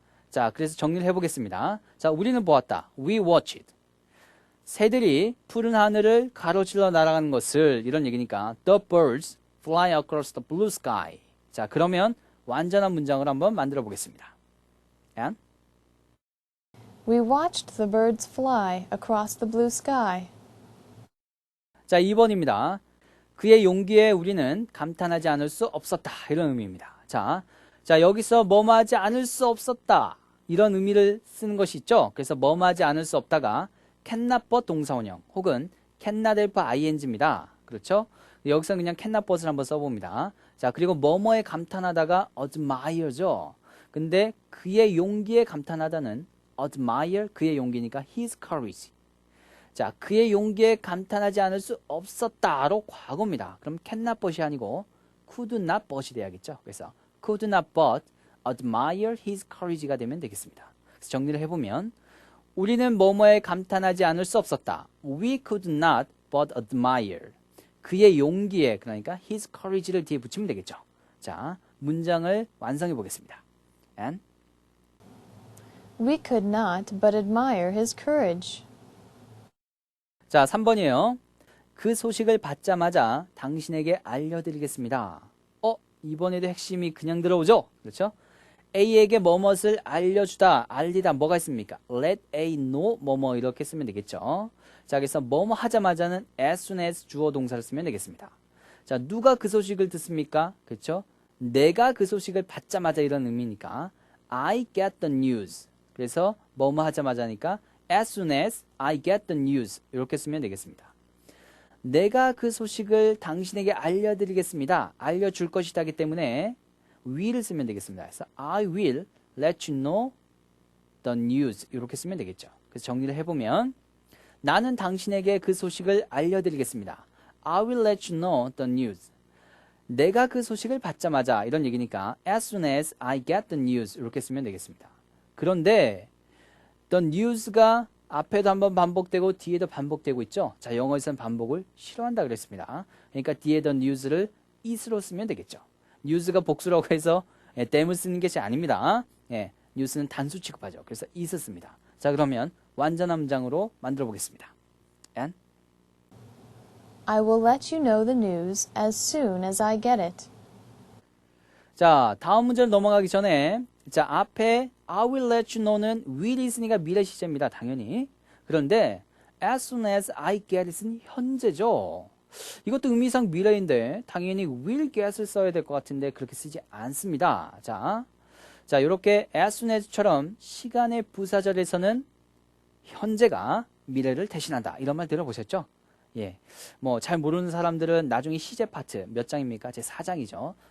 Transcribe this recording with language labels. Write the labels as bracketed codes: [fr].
[ko] 자, 그래서 정리를 해보겠습니다. 자, 우리는 보았다. [en] We watched. [ko] 새들이 푸른 하늘을 가로질러 날아가는 것을 이런 얘기니까 [en] the birds fly across the blue sky. [ko] 자, 그러면 완전한 문장을 한번 만들어 보겠습니다. [en] And? We watched the birds fly across the blue sky. [ko] 자, 2번입니다. 그의 용기에 우리는 감탄하지 않을 수 없었다. 이런 의미입니다. 자, 여기서 뭐뭐하지 않을 수 없었다. 이런 의미를 쓰는 것이 있죠. 그래서 뭐뭐하지 않을 수 없다가 cannot but 동사원형 혹은 cannot help ing입니다. 그렇죠? 여기서 그냥 cannot but을 한번 써봅니다. 자, 그리고 뭐뭐에 감탄하다가 admire죠. 근데 그의 용기에 감탄하다는 admire, 그의 용기니까 his courage. 자, 그의 용기에 감탄하지 않을 수 없었다로 과거입니다. 그럼 cannot but이 아니고 could not but이 돼야겠죠. 그래서 [en] could not but admire his courage [ko] 가 되면 되겠습니다. 그래서 정리를 해보면 우리는 뭐뭐에 감탄하지 않을 수 없었다. [en] We could not but admire. [ko] 그의 용기에, 그러니까 his courage를 뒤에 붙이면 되겠죠. 자, 문장을 완성해 보겠습니다. [en] And? We could not but admire his courage. [ko] 자, 3번이에요. 그 소식을 받자마자 당신에게 알려드리겠습니다. 이번에도 핵심이 그냥 들어오죠? 그렇죠? A에게 뭐뭇을 알려주다, 알리다 뭐가 있습니까? Let A know 뭐뭐 이렇게 쓰면 되겠죠. 자, 그래서 뭐뭐 하자마자는 as soon as 주어 동사를 쓰면 되겠습니다. 자, 누가 그 소식을 듣습니까? 그렇죠? 내가 그 소식을 받자마자 이런 의미니까 I get the news. 그래서 뭐뭐 하자마자니까 [en] as soon as I get the news [ko] 이렇게 쓰면 되겠습니다. 내가 그 소식을 당신에게 알려드리겠습니다. 알려줄 것이다기 때문에 will을 쓰면 되겠습니다. 그래서 [en] I will let you know the news [ko] 이렇게 쓰면 되겠죠. 그래서 정리를 해보면 나는 당신에게 그 소식을 알려드리겠습니다. [en] I will let you know the news. [ko] 내가 그 소식을 받자마자 이런 얘기니까 [en] as soon as I get the news [ko] 이렇게 쓰면 되겠습니다. 그런데 the news가 앞에도 한번 반복되고 뒤에도 반복되고 있죠. 자, 영어에서는 반복을 싫어한다 그랬습니다. 그러니까 뒤에 the news를 is로 쓰면 되겠죠. news가 복수라고 해서 dam을 쓰는 것이 아닙니다. news는 단수 취급하죠. 그래서 is 씁니다. 자, 그러면 완전한 문장으로 만들어 보겠습니다. [en] And? I will let you know the news as soon as I get it. [ko] 자, 다음 문제를 넘어가기 전에 자, 앞에 I will let you know는 will 있으니까 미래 시제입니다. 당연히. 그런데 as soon as I get it은 현재죠. 이것도 의미상 미래인데 당연히 will get을 써야 될 것 같은데 그렇게 쓰지 않습니다. 자, 자, 이렇게 as soon as처럼 시간의 부사절에서는 현재가 미래를 대신한다. 이런 말 들어보셨죠? 예. 뭐 잘 모르는 사람들은 나중에 시제 파트 몇 장입니까? 제 4장이죠.